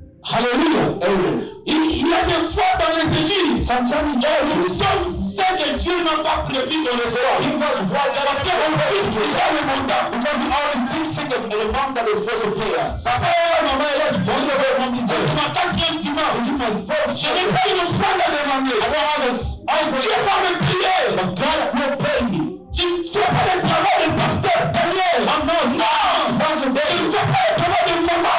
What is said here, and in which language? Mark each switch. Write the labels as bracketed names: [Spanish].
[French] Alléluia. Il y a des fois dans les églises, nous sommes ceux que Dieu n'a pas prévu qu'on les voit. Parce qu'on fixe déjà le mandat. [English] Because we are fixing the amount that is supposed to pay us. [French] Papa et maman, c'est ma 4e dimanche. Je n'ai pas une offrande à demander. Dieu va me payer. [English] But God will pay me. [French] Je ne fais pas le travail de pasteur Daniel. Je ne fais pas le travail de maman.